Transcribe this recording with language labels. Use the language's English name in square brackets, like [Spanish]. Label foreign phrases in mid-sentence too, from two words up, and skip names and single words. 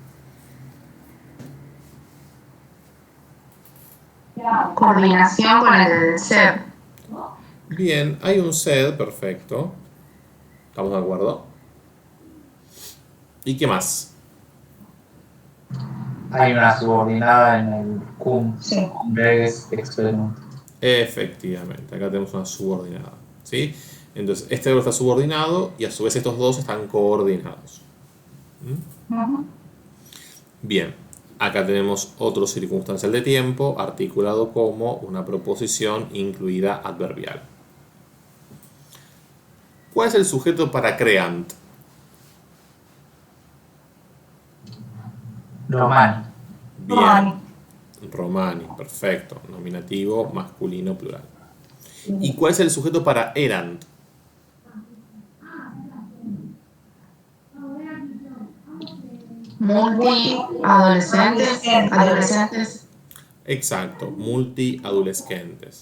[Spanish] Coordinación con el ser. Bien, hay un sed, perfecto. ¿Estamos de acuerdo? ¿Y qué más? Hay una subordinada en el cum, Sí. [Latin] reges, expellunt. [Spanish] Efectivamente, acá tenemos una subordinada, ¿sí? Entonces, este verbo está subordinado y a su vez estos dos están coordinados. Ujú. Bien, acá tenemos otro circunstancial de tiempo articulado como una proposición incluida adverbial. ¿Cuál es el sujeto para creant? Romani. Bien, Romani. Romani, perfecto. Nominativo masculino plural. ¿Y cuál es el sujeto para erant? Adolescentes. Exacto, [Latin] multi-adolescentes.